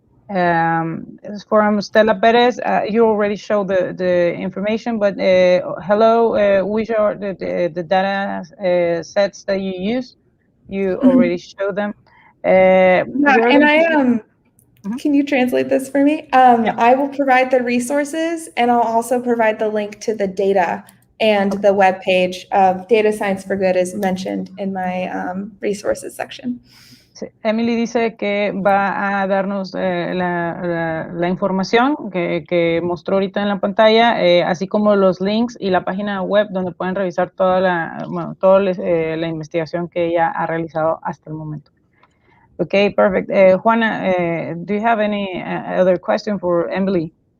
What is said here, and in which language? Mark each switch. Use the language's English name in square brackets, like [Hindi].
[English] From Stella Perez, you already showed the information, but hello, which are the data sets that you use? You already showed them. And Can you translate this for me? Yeah. I will provide the resources, and I'll also provide the link to the data, and the webpage of Data Science for Good is mentioned in my resources section. [Spanish] Sí, Emily dice que va a darnos la información que mostró ahorita en la pantalla, así como los links y la página web donde pueden revisar toda la investigación que ella ha realizado hasta el momento. [English] Okay, perfect. Juana, do you have any other question for Emily?